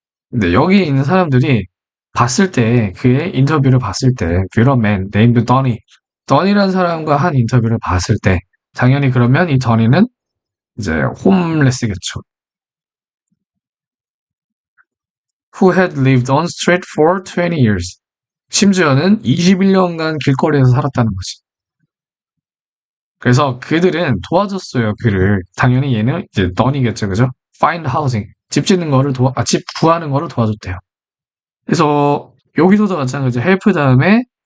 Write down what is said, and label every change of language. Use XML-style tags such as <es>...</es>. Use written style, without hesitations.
<ko>근데 여기 있는 사람들이 봤을 때, 그의 인터뷰를 봤을 때,</ko> <en>with a man named Donny.</en> <ko>Donny라는 사람과 한 인터뷰를 봤을 때, 당연히 그러면 이 Donny는 이제 홈레스겠죠.</ko> <en>Who had lived on street for 20 years.</en> <ko>심지어는 21년간 길거리에서 살았다는 거지. 그래서 그들은 도와줬어요, 그를. 당연히 얘는 이제 넌이겠죠, 그죠?</ko> <en>Find housing.</en> <ko>집 짓는 거를 집 구하는 거를 도와줬대요. 그래서 여기서도 마찬가지 help 다음에</ko>